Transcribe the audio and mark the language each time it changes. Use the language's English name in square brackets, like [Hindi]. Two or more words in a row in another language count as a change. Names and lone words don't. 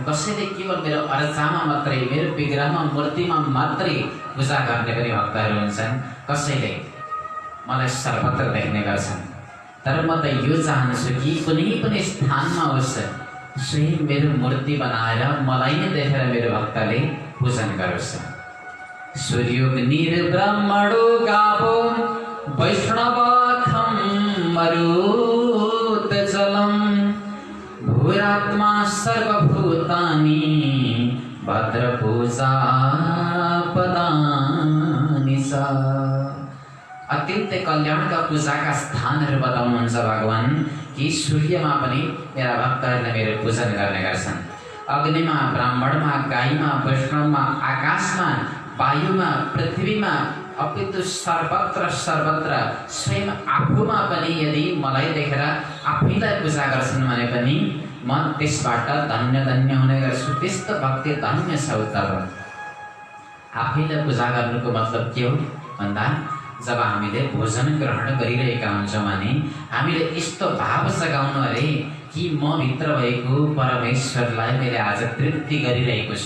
[Nepali] कसैले केवल मेरो अर्चामा मात्रै, मेरो विग्रहमा, मूर्तिमा मात्रै पूजा गर्ने पनि भक्तहरू हुन्छन्। कसैले मलाई सर्वत्र देख्ने गर्छन्। तर म त यो चाहन्छु कि कुनै पनि स्थानमा होस्, स्वयं मेरो मूर्ति बनाएर मलाई नै देखेर मेरो भक्तले पूजन गरोस्। [Sanskrit] सूर्योग्निर्ब्रह्मणो गावो वैष्णवखं मरुतजलं भूरात्मा सर्वभूतानि भद्रपूजा पदानि च। [Nepali] अत्यन्तै कल्याणका पूजाका स्थानहरू बताउनुहुन्छ भगवान कि सूर्यमा पनि मेरा भक्तहरूले मेरो पूजन गर्ने गर्छन्। अग्निमा, ब्राह्मणमा, गाईमा, वैष्णवमा, आकाशमा, वायुमा, पृथ्वीमा, अपितु सर्वत्र स्वयं आफूमा पनि यदि मलाई देखेर आफैलाई पूजा गर्छन् भने पनि म त्यसबाट धन्य धन्य हुने गर्छु। त्यस्तो भक्ति धन्य छ उद्धव। आफैलाई पूजा गर्नुको मतलब के हो भन्दा, जब हामीले भोजन ग्रहण गरिरहेका हुन्छौँ भने हामीले यस्तो भाव जगाउनु अरे कि म भित्र भएको परमेश्वरलाई मैले आज तृप्ति गरिरहेको छु।